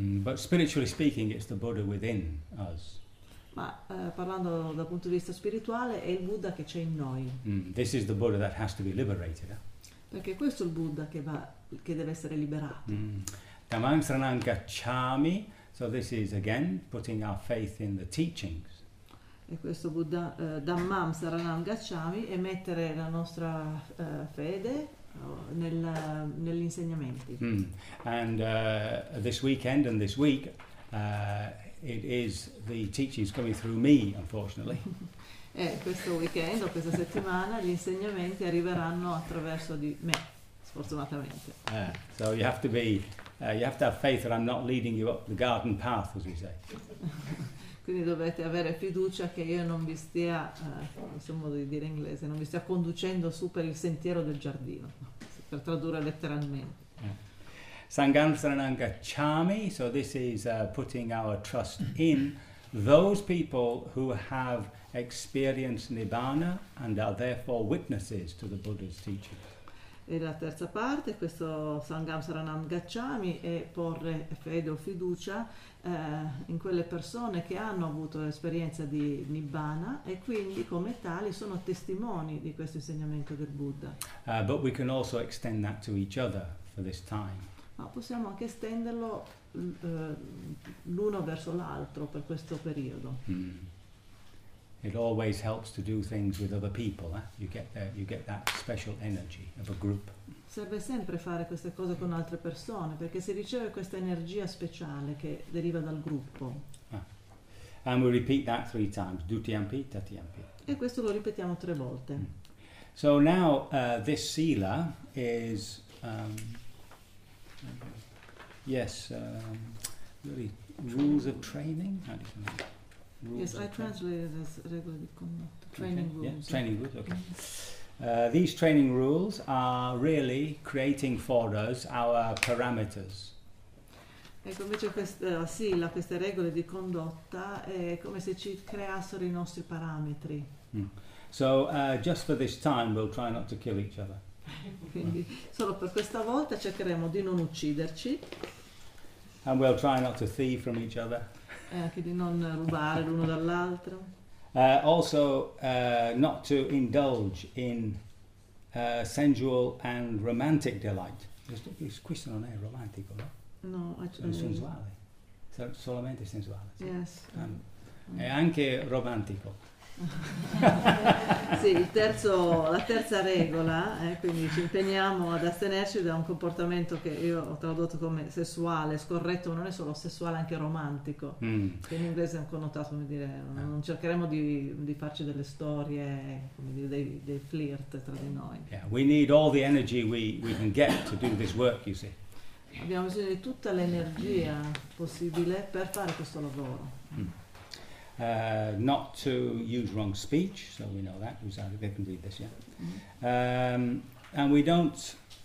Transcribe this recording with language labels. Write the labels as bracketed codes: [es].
[en] But spiritually speaking it's the Buddha within us. [it] Ma parlando dal punto di vista spirituale è il Buddha che c'è in noi. [en] This is the Buddha that has to be liberated. [it] Perché questo è il Buddha che deve essere liberato. [pi] Dhammaṃ saraṇaṃ gacchāmi, [en] so this is again putting our faith in the teachings. [it] E questo Buddha [pi] Dhammaṃ saraṇaṃ gacchāmi [it] è mettere la nostra fede negli insegnamenti. [en] And this weekend and this week it is the teachings coming through me, unfortunately. [it] Questo weekend o questa settimana gli insegnamenti arriveranno attraverso di me, sfortunatamente. [en] So you have to be, you have to have faith that I'm not leading you up the garden path, as we say. [it] Quindi dovete avere fiducia che io non vi stia, questo modo di dire in inglese, non vi stia conducendo su per il sentiero del giardino, per tradurre letteralmente. [pi] Sangam Sarananga Chami, [en] so this is putting our trust in those people who have experienced Nibbana and are therefore witnesses to the Buddha's teaching. [it] E la terza parte, questo [pi] Sangam Saranam Gacchami, [it] è porre fede o fiducia in quelle persone che hanno avuto l'esperienza di Nibbana e quindi come tali sono testimoni di questo insegnamento del Buddha. [en] But we can also extend that to each other for this time. [it] Ma possiamo anche estenderlo l'uno verso l'altro per questo periodo. [en] It always helps to do things with other people, eh? You get that special energy of a group. [it] Serve sempre fare queste cose con altre persone, perché si riceve questa energia speciale che deriva dal gruppo. [en] And we repeat that three times, [pi] dutiampi, tatiampi. [it] E questo lo ripetiamo tre volte. [en] So now this sila is, really rules of training? How do you know? Yes, I translated it as regular training rules. Yeah, training rules, okay. These training rules are really creating for us our parameters. [it] Ecco, invece questa sila, queste regole di condotta, è come se ci creassero i nostri parametri. [en] So, just for this time, we'll try not to kill each other. [it] Quindi, solo per questa volta cercheremo di non ucciderci. [en] And we'll try not to thieve from each other. [it] Anche di non rubare l'uno dall'altro. [en] Also not to indulge in sensual and romantic delight. [it] Questo non è romantico, no? No, è sensuale. Solamente sensuale. Sì. [en] Yes. [it] È anche romantico. Sì, la terza regola, quindi ci impegniamo ad astenerci da un comportamento che io ho tradotto come sessuale, scorretto, ma non è solo sessuale, anche romantico, che in inglese è un connotato, come dire, non cercheremo di farci delle storie, come dire, dei flirt tra di noi. [en] Yeah, we need all the energy we can get to do this work, you see. [it] Abbiamo bisogno di tutta l'energia possibile per fare questo lavoro. [en] Not to use wrong speech, so we know that. We can read this, yeah. And we don't.